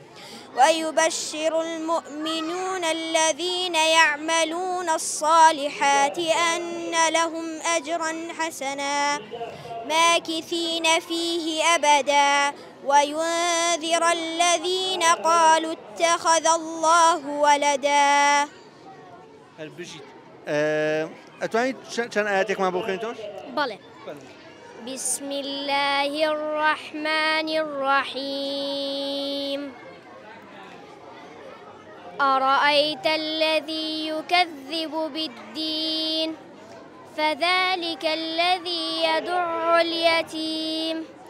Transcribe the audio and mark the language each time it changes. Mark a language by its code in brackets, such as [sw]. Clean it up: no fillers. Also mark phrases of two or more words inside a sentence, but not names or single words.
[ar] أن لهم أجرا حسنا ماكثين فيه أبدا وينذر الذين قالوا اتخذ الله ولدا. [ckb] هەر بژیت ئەتوانیت چەند ئاەتێکمان بۆ بخوێنیتەوە؟ بەڵێ. [ar] بسم الله الرحمن الرحيم أرأيت الذي يكذب بالدين فذلك الذي يدع اليتيم